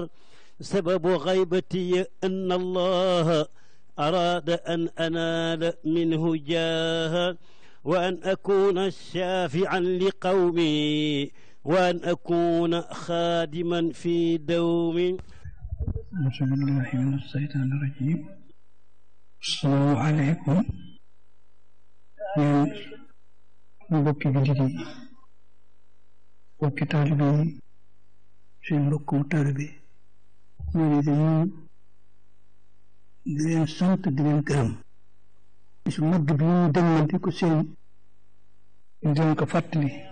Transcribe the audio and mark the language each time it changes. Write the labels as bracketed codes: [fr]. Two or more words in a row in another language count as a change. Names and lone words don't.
[ar] سبب غيبتي أن الله أراد أن أنال منه جاها وأن أكون شافعا لقومي وأن أكون خادما في دومي. أعوذ بالله من الشيطان الرجيم. السلام عليكم [wo] yéen mbokki jullit yi mbokki taalibe yi seen mbokkum taalibe ñu ne dañuy di leen sant di leen gërëm bisu mag bi ñu demal di ko seen di leen ko fàttali